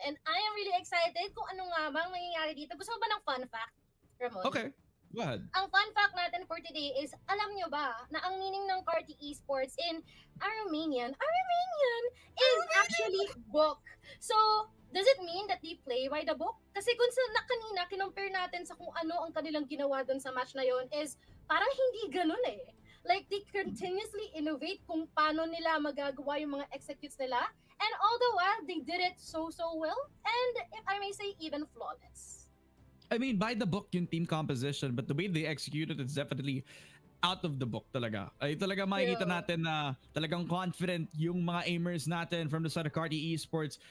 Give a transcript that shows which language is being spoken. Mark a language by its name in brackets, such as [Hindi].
[English] And I am really excited [Filipino] kung ano nga bang mangyayari dito. Gusto mo ba ng fun fact, Ramon? [English] Okay. Go ahead. [Filipino] Ang fun fact natin for today is, alam nyo ba na ang meaning ng Carti Esports in Armenian is actually book. [English] So, does it mean that they play by the book? [Filipino] Kasi kung sa kanina, kinompare natin sa kung ano ang kanilang ginawa dun sa match na yon is parang hindi ganun eh. [English] Like, they continuously innovate [Filipino] kung paano nila magagawa yung mga executes nila. [English] And all the while, they did it so well. And if I may say, even flawless. I mean, by the book yung team composition, but the way they executed it's definitely out of the book [Filipino] talaga. Ay talaga makikita natin na talagang confident yung mga aimers natin [English] from the side of [Filipino] Carti Esports.